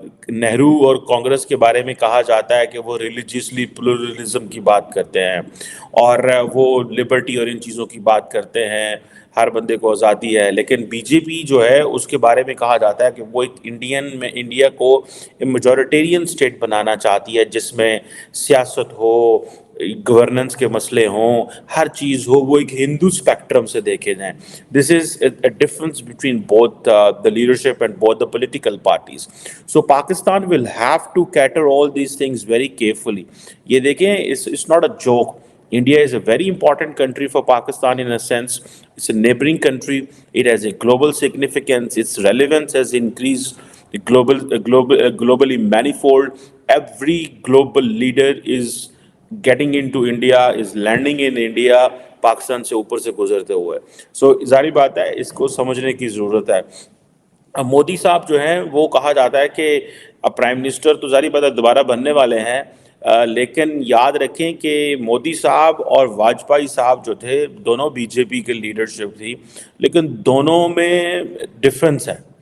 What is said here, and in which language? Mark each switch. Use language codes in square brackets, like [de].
[ur] نہرو اور کانگریس کے بارے میں کہا جاتا ہے کہ وہ ریلیجیسلی پلورلزم کی بات کرتے ہیں، اور وہ لبرٹی اور ان چیزوں کی بات کرتے ہیں، ہر بندے کو آزادی ہے. لیکن بی جے پی جو ہے اس کے بارے میں کہا جاتا ہے کہ وہ ایک انڈیا کو میجورٹیرین اسٹیٹ بنانا چاہتی ہے، جس میں سیاست ہو، گورننس کے مسئلے ہوں، ہر چیز ہو وہ ایک ہندو اسپیکٹرم سے دیکھے جائیں. [en] This is a difference between both the leadership and both the political parties. So Pakistan will have to cater all these things very carefully. [ur] یہ دیکھیں [en] it's not a joke. India is a very important country for Pakistan in a sense. It's a neighboring country. It has a global significance. Its relevance has increased globally manifold. Every global leader is getting into India, is landing in India, [ur] Pakistan سے اوپر سے گزرتے ہوئے. سو ظاہری بات ہے اس کو سمجھنے کی ضرورت ہے. مودی صاحب جو ہیں وہ کہا جاتا ہے کہ اب پرائم منسٹر تو ظاہری بات ہے دوبارہ بننے والے ہیں، لیکن یاد رکھیں کہ مودی صاحب اور واجپئی صاحب جو تھے دونوں بی جے پی کے لیڈرشپ تھی، لیکن دونوں میں ڈفرنس ہے.